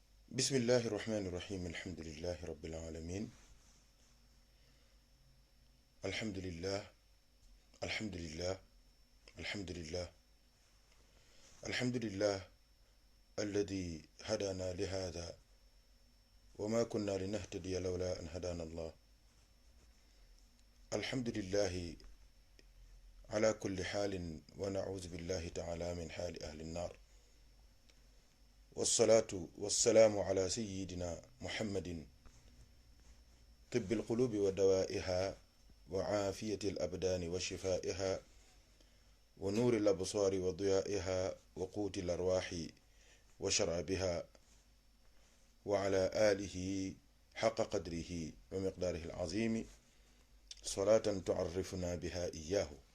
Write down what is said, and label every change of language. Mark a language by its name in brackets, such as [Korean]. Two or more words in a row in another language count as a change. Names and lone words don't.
[Arabic] بسم الله الرحمن الرحيم الحمد لله رب العالمين الحمد لله الحمد لله الحمد لله الحمد لله الذي هدانا لهذا وما كنا لنهتدي لولا أن هدانا الله الحمد لله على كل حال ونعوذ بالله تعالى من حال أهل النار والصلاة والسلام على سيدنا محمد طب القلوب ودوائها وعافية الأبدان وشفائها ونور الأبصار وضيائها وقوت الأرواح وشرابها وعلى آله حق قدره ومقداره العظيم صلاة تعرفنا بها إياه